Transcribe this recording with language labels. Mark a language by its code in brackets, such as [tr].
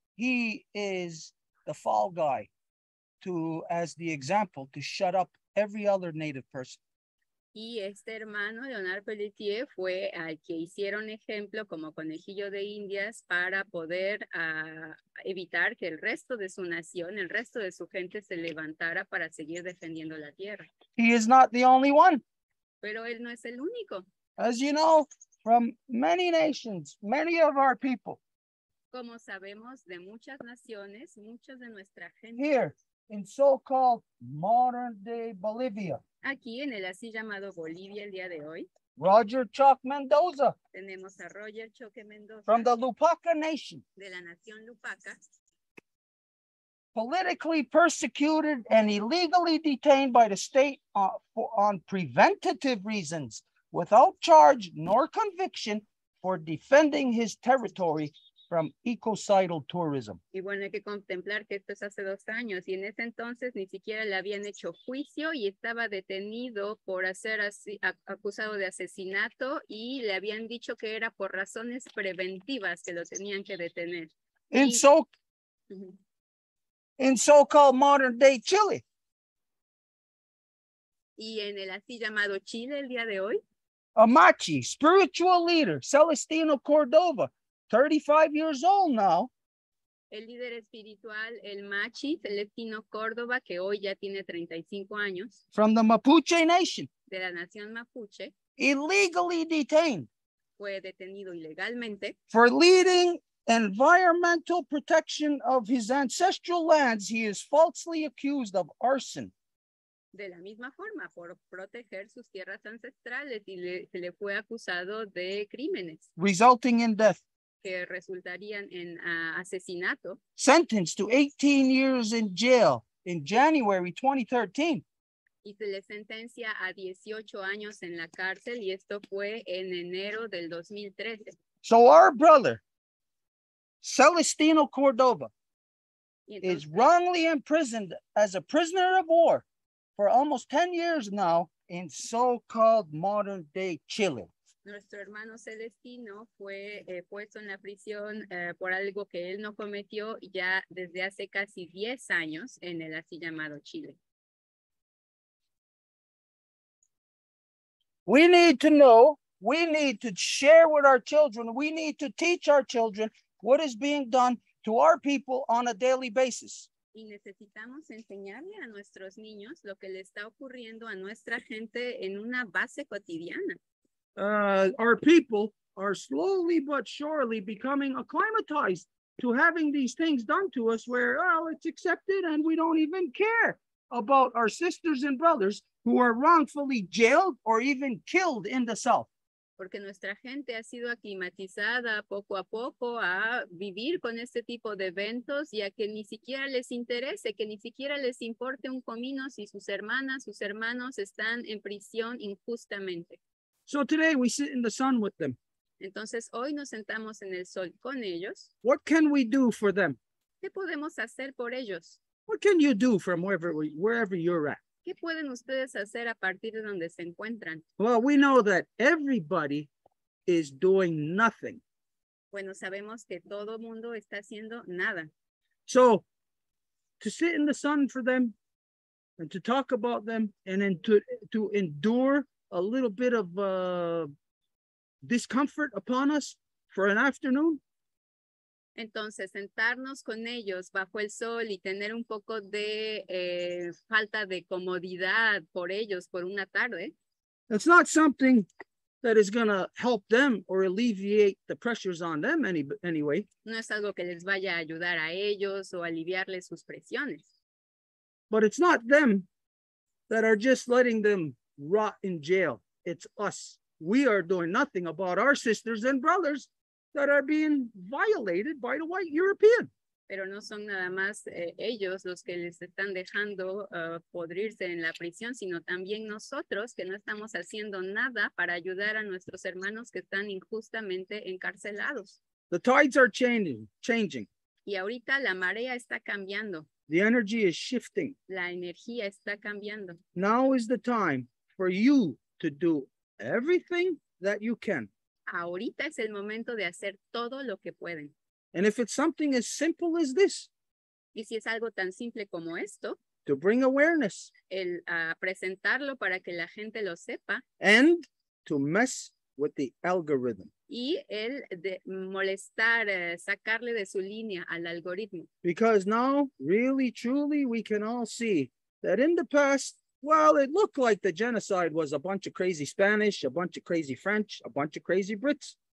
[en] He is the fall guy as the example to shut up every other Native person. [es] Y este hermano, Leonard Pelletier, fue al que hicieron ejemplo como conejillo de indias para poder evitar que el resto de su nación, el resto de su gente se levantara para seguir defendiendo la tierra. [en] He is not the only one. [es] Pero él no es el único. [en] As you know, from many nations, many of our people [es] Como sabemos de muchas naciones, muchos de nuestra gente [en] here in so-called modern day Bolivia, [es] aquí en el así llamado Bolivia el día de hoy, [en] Roger Chuck Mendoza [es] tenemos a Roger Choque Mendoza [en] from the Lupaca Nation, [es] de la nación Lupaca, [en] politically persecuted and illegally detained by the state on preventative reasons without charge nor conviction for defending his territory from ecocidal tourism. [es] Y bueno, hay que contemplar que esto es hace 2 años y en ese entonces ni siquiera le habían hecho juicio y estaba detenido por acusado de asesinato y le habían dicho que era por razones preventivas que lo tenían que detener. [en] In so-called modern day Chile. [es] Y en el así llamado Chile el día de hoy, [en] Amachi, spiritual leader, Celestino Cordova, 35 years old now. [es] el líder espiritual, el Machi, Celestino Córdoba, que hoy ya tiene 35 años, [en] From the Mapuche Nation, [es] de la nación Mapuche, [en] illegally detained [es] fue detenido ilegalmente [en] for leading environmental protection of his ancestral lands. He is falsely accused of arson. [es] de la misma forma por proteger sus tierras ancestrales y se le fue acusado de crímenes [en] Resulting in death. [es] que resultarían en asesinato. [en] Sentenced to 18 years in jail in January 2013. [es] Y se le sentencia a 18 años en la cárcel y esto fue en enero del 2013. [en] So our brother, Celestino Cordova, [es] Y [en] is [es] entonces, [en] wrongly imprisoned as a prisoner of war for almost 10 years now in so-called modern day Chile. [es] nuestro hermano Celestino fue puesto en la prisión por algo que él no cometió ya desde hace casi 10 años en el así llamado Chile. [en] We need to know, we need to share with our children, we need to teach our children what is being done to our people on a daily basis. [es] Y necesitamos enseñarle a nuestros niños lo que le está ocurriendo a nuestra gente en una base cotidiana. [en] Our people are slowly but surely becoming acclimatized to having these things done to us where, oh, it's accepted and we don't even care about our sisters and brothers who are wrongfully jailed or even killed in the South. [es] Porque nuestra gente ha sido aclimatizada poco a poco a vivir con este tipo de eventos y a que ni siquiera les interese, que ni siquiera les importe un comino si sus hermanas, sus hermanos están en prisión injustamente. [en] So today we sit in the sun with them. [es] Entonces hoy nos sentamos en el sol con ellos. [en] What can we do for them? [es] ¿Qué podemos hacer por ellos? [en] What can you do from wherever you're at? [es] ¿Qué pueden ustedes hacer a partir de donde se encuentran? [en] Well, we know that everybody is doing nothing. [es] Bueno, sabemos que todo mundo está haciendo nada. [en] So to sit in the sun for them and to talk about them and then to endure a little bit of discomfort upon us for an afternoon. [es] Entonces, sentarnos con ellos bajo el sol y tener un poco de falta de comodidad por ellos por una tarde. [en] It's not something that is going to help them or alleviate the pressures on them anyway. [es] No es algo que les vaya a ayudar a ellos o aliviarles sus presiones. [en] But it's not them that are just letting them rot in jail. It's us. We are doing nothing about our sisters and brothers that are being violated by the white European. [es] Pero no son nada más ellos los que les están dejando podrirse en la prisión, sino también nosotros que no estamos haciendo nada para ayudar a nuestros hermanos que están injustamente encarcelados. [en] The tides are changing. [es] Y ahorita la marea está cambiando. [en] The energy is shifting. [es] La energía está cambiando. [en] Now is the time for you to do everything that you can. [es] Ahorita es el momento de hacer todo lo que pueden. [en] And if it's something as simple as this, [es] y si es algo tan simple como esto, [en] to bring awareness, [es] el presentarlo para que la gente lo sepa, [en] and to mess with the algorithm. [es] Y el de molestar, sacarle de su línea al algoritmo. [en] Because now, really, truly, we can all see that in the past, well, it looked like the genocide was a bunch of crazy Spanish, a bunch of crazy French, a bunch of crazy Brits.